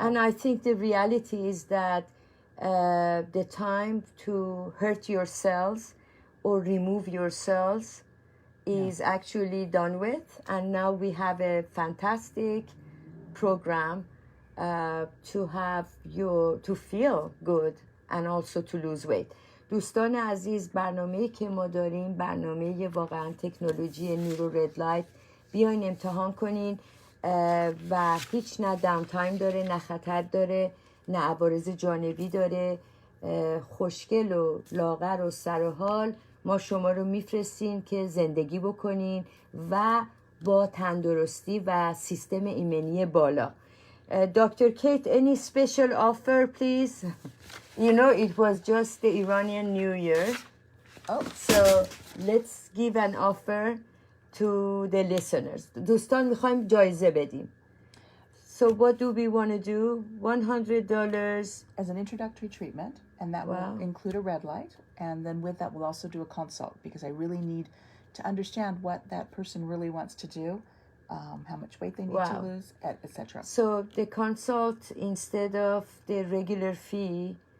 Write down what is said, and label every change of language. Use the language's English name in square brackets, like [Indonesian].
[English] And I think the reality is that the time to hurt your cells or remove your cells is actually done with, and now we have a fantastic program to feel good and also to lose weight. [Persian] دوستان عزیز, برنامه‌ای که ما داریم برنامه واقعا تکنولوژی NeuroRed Light. بیاین امتحان کنین و هیچ نه داون تایم داره، نه خطر داره، نه عوارض جانبی داره. خوشگل و لاغر و سرحال ما شما رو میفرستیم که زندگی بکنین و با تندرستی و سیستم ایمنی بالا. [English] Dr. Kate, any special offer, please? You know, it was just the Iranian New Year. Oh. So let's give an offer to the listeners. [Persian] دوستان میخوایم جایزه بدیم. [English] So what do we want to do? $100 as an introductory treatment, and that will include a red light. And then with that, we'll also do a consult because I really need to understand what that person really wants to do, how much weight they need to lose, etc. So the consult instead of the regular fee.